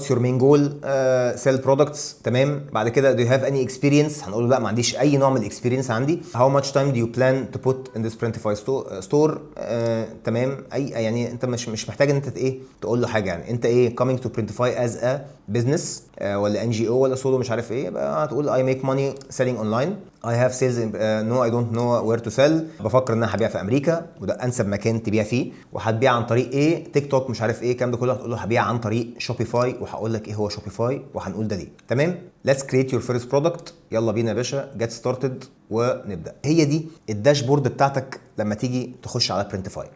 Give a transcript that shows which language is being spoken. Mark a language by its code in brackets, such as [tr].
[en] What's your main goal? Sell products. [ar] تمام. بعد كده [en] Do you have any experience? [ar] هنقول له لا ما عنديش اي نوع من الاكسبيرينس عندي. [en] How much time do you plan to put in this Printify store? [ar] تمام. اي يعني انت مش محتاج ان انت ايه تقول له حاجه. يعني انت ايه [en] coming to Printify as a business [ar] ولا ان جي او ولا سولو مش عارف ايه. بقى هتقول [en] I make money selling online. I have sales no I don't know where to sell. [ar] بفكر ان انا هبيع في امريكا وده انسب مكان تبيع فيه. وهتبيع عن طريق ايه؟ تيك توك مش عارف ايه الكلام ده كله. هتقول له هبيع عن طريق شوبيفاي، وهقول لك ايه هو شوبيفاي وهنقول ده ليه. تمام. [en] let's create your first product. [ar] يلا بينا يا باشا [en] get started [ar] ونبدا. هي دي الداشبورد بتاعتك لما تيجي تخش على برنتفاي.